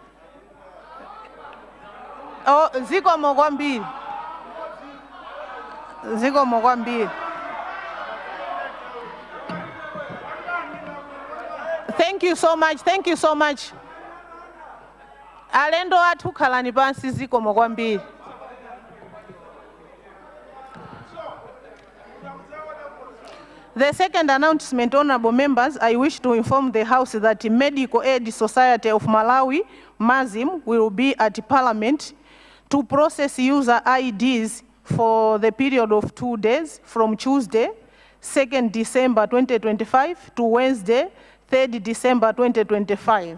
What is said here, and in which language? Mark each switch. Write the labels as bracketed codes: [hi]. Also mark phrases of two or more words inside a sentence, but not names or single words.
[ny] Oh, ziko kwambiri. Zikomo kwambiri. [en] Thank you so much. Thank you so much. [ny] Alendo athu khalani pansi zikomo kwambiri. [en] The second announcement, honorable members, I wish to inform the House that Medical Aid Society of Malawi, MAZIM, will be at Parliament to process user IDs for the period of 2 days from Tuesday, 2nd December 2025 to Wednesday, 3rd December 2025.